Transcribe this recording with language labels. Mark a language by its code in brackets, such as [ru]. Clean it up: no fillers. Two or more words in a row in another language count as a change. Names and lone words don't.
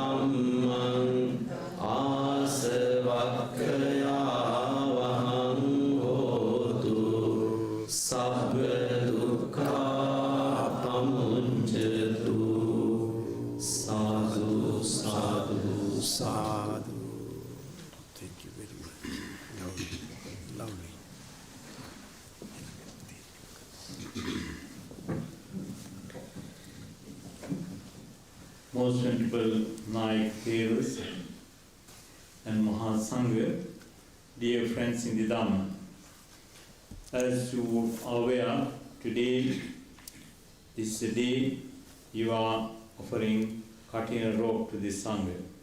[pi] Kammang Asavakkaya Vahang Sabba dukkha pamunjatu. Sadhu, sadhu, sadhu. [en] Thank you very much. Lovely. Lovely. Most Venerable Naik Devas and Mahasangha, dear friends in the Dharma, as you are aware, today is the day you are offering Katina Robe to this Sangha.